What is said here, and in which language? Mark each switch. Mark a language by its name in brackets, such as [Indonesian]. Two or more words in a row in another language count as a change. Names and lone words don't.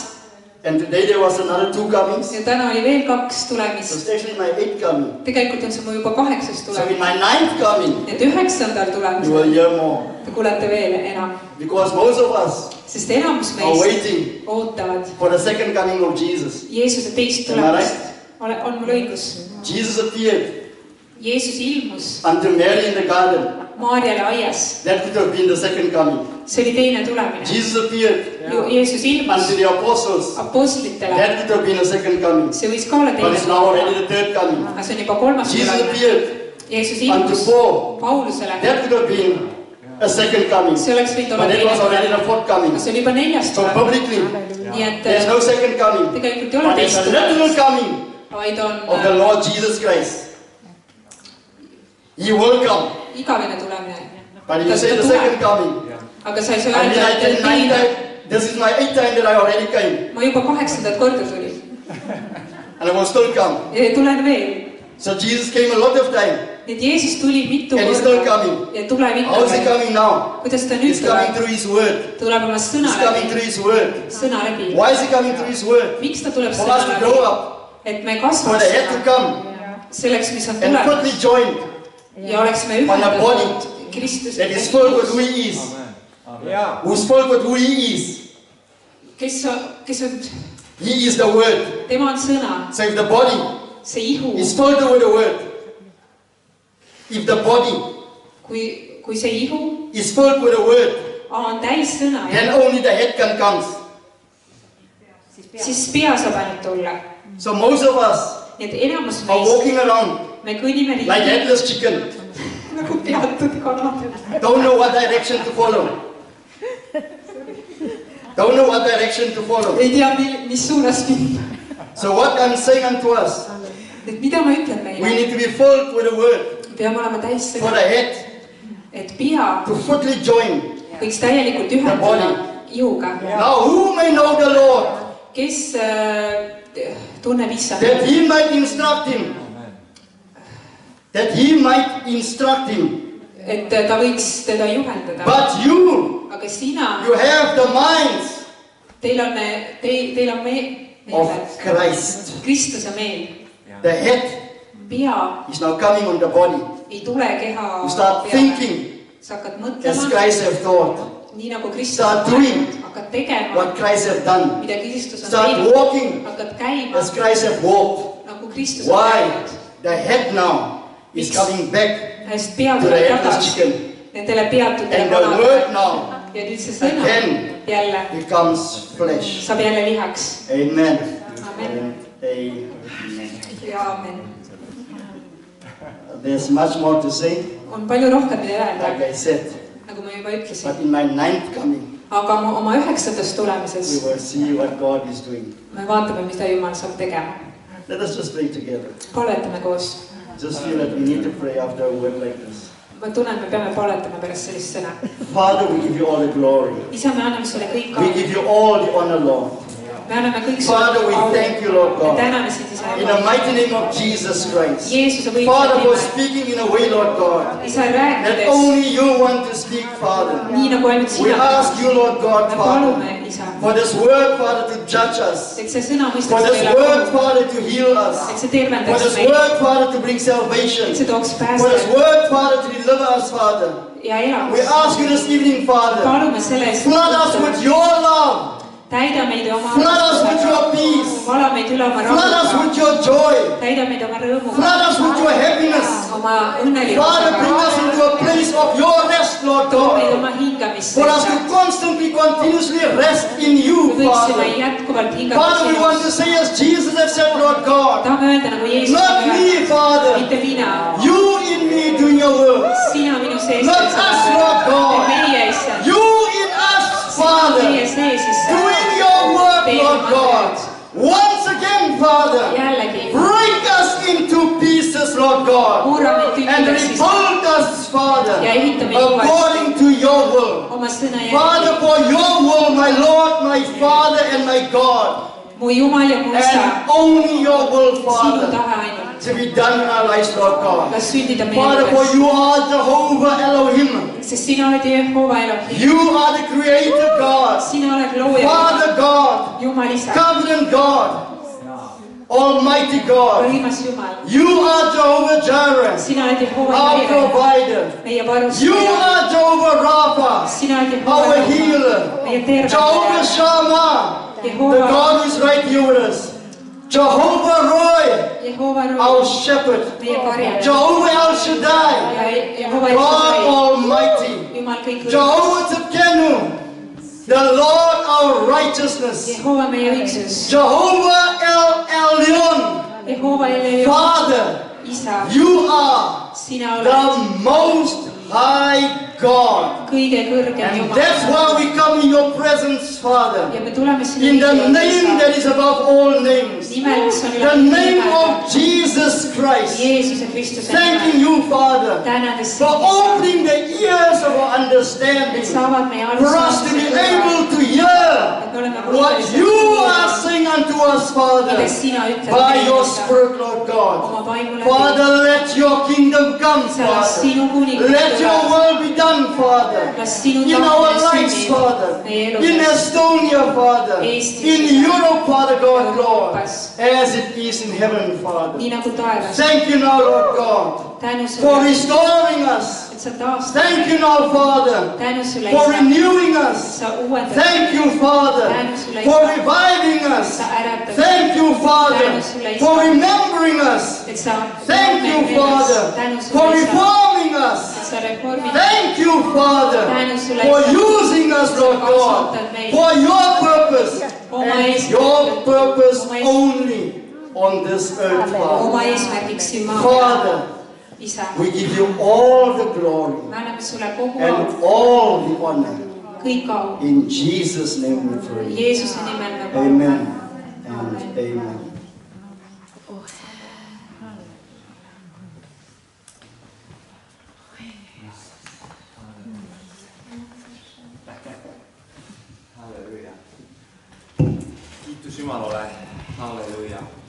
[English] And today there was another 2 comings. [Estonian] ja täna oli veel 2 [English] So [Estonian] tulemist. [English] it's actually my 8th coming. [Estonian] Tegelikult on see mu juba 8. [English] So in [Estonian] tulemine. [English] my 9th coming, [Estonian] Need 9. [English] you [Estonian] tulemisel [English] will hear more. [Estonian] te kuulete veel enam. [English] Because most of us [Estonian] Sest enamus [English] are [Estonian] meist [English] waiting [Estonian] ootavad [English] for the second coming of Jesus. [Estonian] Jeesuse teist [English] Am I [Estonian] tulemist. [English] right? [Estonian] On mul õigus? [English] Jesus appeared [Estonian] Jeesus ilmus [English] unto Mary in the garden. [Estonian] Maarjale aias. [English] That could have been the second coming. [Estonian] See oli teine tulemine. [English] Jesus appeared [Estonian] Jeesus ilmus [English] unto the apostles. [Estonian] apostlitele. [English] That could have been a second coming. [Estonian] See võis ka olla [English] But [Estonian] teine [English] it's now already the third coming. [Estonian] Aga see on juba 3. [English] Jesus [Estonian] tulemine. [English] appeared [Estonian] Jeesus [English] unto [Estonian] ilmus [English] Paul. [Estonian] Paulusele. [English] That could have been a second coming. [Estonian] See oleks võinud olla [English] But it [Estonian] teine [English] was already the [Estonian] tulemine. [English] fourth coming. [Estonian] Aga see oli juba 4. [English] So [Estonian] tulemine. [English] publicly, [Estonian] Nii et [English] there's no second coming. [Estonian] tegelikult ei ole [English] But it's [Estonian] teist [English] a literal [Estonian] tulemist, [English] coming [Estonian] vaid on [English] of the Lord Jesus Christ. He will come. [Estonian] igavene tulemine. [English] But you say the second coming. [Estonian] Aga sa ei saa [English] I mean, [Estonian] öelda, [English] I [Estonian] et [English] did 9 [Estonian] teine. [English] times. This is my 8th time that I already came. [Estonian] Ma juba 8. korda tulin. [English] And I will still come. [Estonian] Ja tulen veel. [English] So Jesus came a lot of time. [Estonian] Nii et Jeesus tuli mitu [English] And he's still [Estonian] korda. [English] coming. [Estonian] Ja tuleb ikka [English] How is he [Estonian] veel. [English] coming now? [Estonian] Kuidas ta nüüd [English] He's coming [Estonian] tuleb? [English] through his word. [Estonian] Tuleb oma sõna [English] He's coming [Estonian] läbi. [English] through his word. [Estonian] Sõna läbi. [English] Why is he coming through his word? [Estonian] Miks ta tuleb [English] For [Estonian] sõna [English] us to [Estonian] läbi? [English] grow up. [Estonian] Et me [English] For [Estonian] kasvaks [English] the head to come. [Estonian] selleks, mis on [English] And quickly [Estonian] tulemas. [English] joined. [Estonian] Ja oleksime [English] On a body [Estonian] ühendatud Kristuse. [English] that is filled with who he is. Who's filled with who he is. [Estonian] Kes on, [English] He is the word. [Estonian] tema on sõna. [English] So if the body [Estonian] See ihu. [English] is filled with the word, if the body [Estonian] Kui see ihu [English] is filled with the word, [Estonian] on täis sõna, [English] then only the head can come. [Estonian] siis pea saab ainult tulla. [English] So most of us [Estonian] Nii et enamus [English] are [Estonian] meist, [English] walking around [Estonian] me kõnnime [English] like [Estonian] riigi [English] headless chicken. [Estonian] nagu peatud kanad. [English] Don't know what direction to follow. Don't know what direction to follow. [Estonian] Ei tea, mis suunas minna. [English] So what I'm saying unto us, [Estonian] Et mida ma ütlen [English] we [Estonian] meile? [English] need to be filled with the word [Estonian] Peame olema täis [English] for [Estonian] sõna. [English] the head [Estonian] Et pea [English] to fully join. [Estonian] võiks täielikult ühendada ihuga. [English] Now who may know the Lord, [Estonian] Kes tunneb issand? [English] that he might instruct him. That he might instruct him. [Estonian] Et ta võiks teda juhendada. [English] But you [Estonian] Aga sina [English] have the minds [Estonian] Teil on [English] of Christ. [Estonian] Kristuse meel. [English] The head [Estonian] Pea [English] is now coming on the body. [Estonian] ei tule keha [English] You start thinking [Estonian] Sa hakkad [English] as [Estonian] mõtlema, [English] Christ have thought. [Estonian] nii nagu Kristus [English] Start [Estonian] on [English] doing [Estonian] teinud. Hakkad tegema, [English] what Christ have done. [Estonian] mida Kristus on [English] Start [Estonian] teinud. [English] walking [Estonian] Hakkad käima, [English] as Christ have walked. [Estonian] nagu Kristus on [English] Why? [Estonian] teinud. [English] The head now is coming back [Estonian] Häst [English] to [Estonian] pead [English] the [Estonian] tuleb [English] headless [Estonian] tagasi [English] chicken. [Estonian] nendele peatutele [English] And the word now [Estonian] ja nüüd see sõna [English] again [Estonian] jälle [English] becomes flesh. [Estonian] saab jälle lihaks. [English] Amen. Amen. Amen. [Estonian] Ja amen. [English] There's much more to say, [Estonian] On palju rohkem, mida öelda, [English] like I said. [Estonian] nagu ma juba ütlesin. [English] But in my 9th coming, [Estonian] Aga oma 9. [English] we [Estonian] tulemises [English] will see what God is doing. [Estonian] me vaatame, mida Jumal saab tegema. [English] Let us just pray together. [Estonian] Paletame koos. [English] Just feel that we need to pray after a word like this. [Estonian] Ma tunnen, me peame paletama pärast sellist sõna. [English] Father, we give you all the glory. [Estonian] Isa, me anname sulle kõik [English] We give you all the honor, Lord. [Estonian] Me anname kõik [English] Father, we [Estonian] au. [English] thank you, Lord [Estonian] Me [English] God. [Estonian] täname sind, Isa. [English] In the mighty name of Jesus Christ. [Estonian] Jeesuse [English] Father, for [Estonian] võitlev [English] speaking in a way, Lord God, [Estonian] nime. Isa, [English] that [Estonian] rääkides [English] only you want to speak, Father. [Estonian] nii nagu ainult [English] We [Estonian] sina. [English] ask you, Lord God, [Estonian] Me [English] Father, [Estonian] palume, Isa, [English] for this word, Father, to judge us. [Estonian] et see sõna [English] For [Estonian] mõistaks [English] this [Estonian] meile [English] word, [Estonian] kogu. [English] Father, to heal us. [Estonian] Et see [English] For [Estonian] tervendaks [English] this [Estonian] meid. [English] word, Father, to bring salvation. [Estonian] Et see tooks [English] For this [Estonian] pääste [English] word, Father, to deliver us, Father. [Estonian] ja [English] We [Estonian] elamus. [English] ask you this evening, Father, [Estonian] Palume selle eest. [English] flood us with your love. [Estonian] Täida meid oma [English] Flood us with your peace. [Estonian] vala meid üle oma [English] Flood us [Estonian] rahuga. [English] with your joy. [Estonian] Täida meid oma rõõmuga. [English] Flood us with your happiness. [Estonian] Oma [English] Father, bring [Estonian] õnnelikkusega. [English] us into a place of your rest, Lord [Estonian] Too meid [English] God. [Estonian] oma hingamisse. [English] For us to constantly, continuously rest in you, [Estonian] Me võiksime [English] Father. [Estonian] jätkuvalt hingata [English] Father, we want to [Estonian] sinust. [English] say as Jesus has said, Lord God, [Estonian] Tahame öelda nagu Jeesus [English] not [Estonian] on [English] me, [Estonian] öelnud. [English] Father, [Estonian] Mitte mina. [English] you in me doing your work. [Estonian] Sina minu sees. [English] Not us, Lord God. [Estonian] Meie issand. [English] You in us, Father, [Estonian] Meie sees issand. [English] doing your work, Lord God. Once again, Father, [Estonian] Jällegi. [English] break us into pieces, Lord God, [Estonian] Murrame [English] and [Estonian] tükkideks issand. [English] rebuild us, Father, [Estonian] Ja ehitame uuesti. [English] according to your will. [Estonian] Oma sõna [English] Father, [Estonian] järgi. [English] for your will, my Lord, my Father, and my God, [Estonian] Mu Jumal ja mu isa. [English] and only your will, [Estonian] Sinu [English] Father, [Estonian] tahe ainult. [English] to be done in our lives, Lord God. [Estonian] Las sündida meie [English] Father, for [Estonian] elus. [English] you are Jehovah Elohim. [Estonian] Sest sina oled Jehova Elohim. [English] You are the Creator God, [Estonian] Sina oled looja. [English] Father God, [Estonian] Jumal isa. [English] Covenant God, Almighty God. [Estonian] Võimas Jumal. [English] You are Jehovah Jireh, [Estonian] Sina oled Jehova [English] our [Estonian] Jireh. [English] provider. [Estonian] Meie [English] You [Estonian] varustaja. [English] are Jehovah Rapha, [Estonian] Sina oled Jehova [English] our [Estonian] Rapha. [English] healer. [Estonian] Meie [English] Jehovah [Estonian] tervendaja. [English] Shammah, the [Estonian] Jehova. [English] God who is right here with us. Jehovah Roy, [Estonian] Jehova [English] our [Estonian] Roy. [English] shepherd. [Estonian] Meie karjaja. [English] Jehovah El Shaddai, [Estonian] Ja Jehova [English] God [Estonian] Shaddai. [English] Almighty. [Estonian] Jumal kõik [English] Jehovah Tzidkenu, the Lord our righteousness. [Estonian] Jehova meie õigsus. [English] Jehovah El Elyon, [Estonian] Jehova Elio. [English] Father, [Estonian] Isa. [English] you are [Estonian] Sina oled [English] the most high God. [Estonian] kõige kõrgem [English] And [Estonian] Jumal. [English] that's why we come in your presence, Father, [Estonian] Ja me tuleme sinna [English] in the [Estonian] juurde, [English] name [Estonian] Isa. [English] that is above all names, [Estonian] Nimel, mis on [English] the [Estonian] üle [English] name [Estonian] nimede. [English] of Jesus Christ. [Estonian] Jeesuse Kristuse [English] Thanking [Estonian] nimel. [English] you, Father, [Estonian] Tänades [English] for [Estonian] sind, Isa. [English] opening the ears of our understanding, [Estonian] Et saavad meie [English] for us to be [Estonian] arusaamised [English] able to hear [Estonian] et me oleme [English] what [Estonian] võimelised [English] you [Estonian] kuulama, [English] are saying unto us, Father, [Estonian] mida sina ütled [English] by your [Estonian] meile, Isa. [English] Spirit, Lord God. [Estonian] Oma vaimu läbi. [English] Father, let your kingdom come, [Estonian] Sa las [English] Father. [Estonian] sinu kuningas [English] Let your [Estonian] tule. [English] will be done, Father, [Estonian] Las sinu [English] in our [Estonian] tahtmine [English] lives, [Estonian] sünnib [English] Father, [Estonian] meie [English] in [Estonian] eludes. [English] Estonia, Father, [Estonian] Eestis, [English] in [Estonian] Isa. [English] Europe, Father God, Lord, [Estonian] Euroopas. [English] as it is in heaven, Father. [Estonian] Nii nagu taevas. [English] Thank you now, Lord God, [Estonian] Tänu [English] for [Estonian] sulle, [English] restoring us. [Estonian] et sa taastad. [English] Thank you now, Father, [Estonian] Tänu sulle, [English] for [Estonian] Isa. [English] renewing us. [Estonian] Sa uuendad. [English] Thank you, Father, [Estonian] Tänu sulle, [English] for [Estonian] Isa. [English] reviving us. [Estonian] Sa äratad. [English] Thank you, Father, [Estonian] Tänu sulle, Isa. [English] for remembering us. [Estonian] Et sa [English] Thank you, Father, [Estonian] Tänu [English] for [Estonian] sulle, Isa. [English] reforming us. [Estonian] Et sa reformid. [English] Thank you, Father, [Estonian] Tänu sulle, [English] for [Estonian] Isa. [English] using us, Lord God, [Estonian] Kasutad meid. [English] for your purpose [Estonian] Oma [English] and [Estonian] eesmärk. [English] your purpose [Estonian] Oma eesmärk. [English] only on this earth, Father. [Estonian] Oma eesmärgiks siin maa peal. [English] Father, [Estonian] Isa, [English] we give you all the glory [Estonian] me anname sulle kogu [English] and [Estonian] au, [English] all the honor. [Estonian] kõik au. [English] In Jesus' name we pray. [Estonian] Jeesuse nimel me palume. [English] Amen and amen. [Estonian] Halleluuja. Kiitus Jumalale. Halleluuja.